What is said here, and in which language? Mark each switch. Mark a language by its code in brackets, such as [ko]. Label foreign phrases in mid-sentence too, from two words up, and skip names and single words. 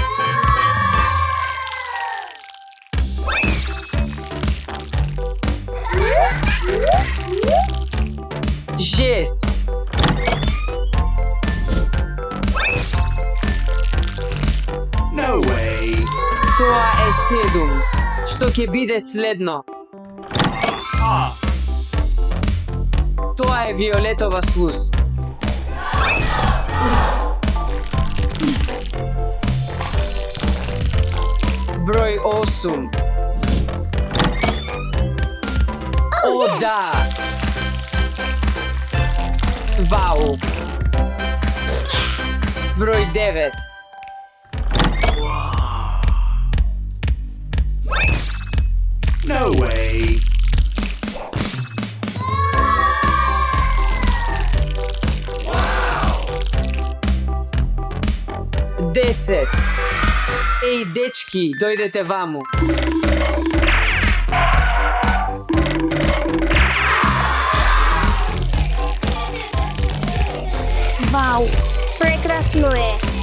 [en] 6. No way. [mk] Тоа е 7. Што ќе биде следно? Тоа е Виолетова слус. Број 8. О, да! Вау! Број 9. [en] No way. [mk] Десет. Еј, дечки, дојдете ваму. Вау, прекрасно е.